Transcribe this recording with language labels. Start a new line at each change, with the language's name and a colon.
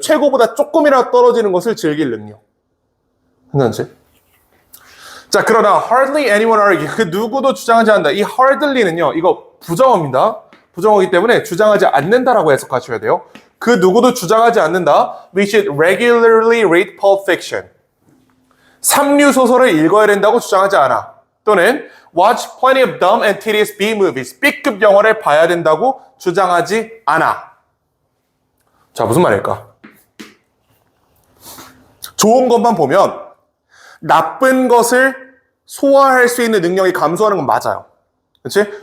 Korean: 최고보다 조금이라도 떨어지는 것을 즐길 능력. 괜찮지? 자, 그러나
English: hardly anyone argue,
Korean: 그 누구도 주장하지 않는다. 이 hardly는요, 이거 부정어입니다. 부정어이기 때문에 주장하지 않는다라고 해석하셔야 돼요. 그 누구도 주장하지 않는다.
English: We should regularly read Pulp Fiction.
Korean: 삼류 소설을 읽어야 된다고 주장하지 않아.
English: 또는 watch plenty of dumb and tedious B movies.
Korean: B급 영화를 봐야 된다고 주장하지 않아. 자, 무슨 말일까? 좋은 것만 보면 나쁜 것을 소화할 수 있는 능력이 감소하는 건 맞아요. 그렇지?